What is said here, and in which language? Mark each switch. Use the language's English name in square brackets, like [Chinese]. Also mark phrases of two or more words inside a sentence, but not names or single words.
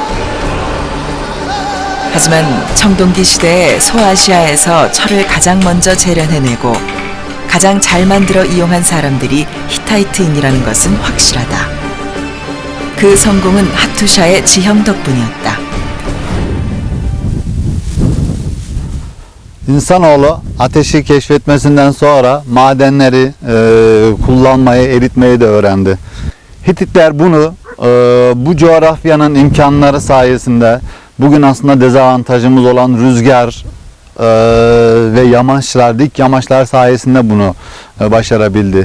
[Korean] 하지만 청동기 시대에 소아시아에서 철을 가장 먼저 재련해내고 가장 잘 만들어 이용한 사람들이 히타이트인이라는 것은 확실하다. 그 성공은 하투샤의 지형 덕분이었다. [Turkish] İnsanoğlu ateşi keşfetmesinden sonra madenleri kullanmayı, eritmeyi de öğrendi. Hititler bunu bu coğrafyanın imkanları sayesinde bugün aslında dezavantajımız olan rüzgar ve yamaçlar, dik yamaçlar sayesinde bunu başarabildi.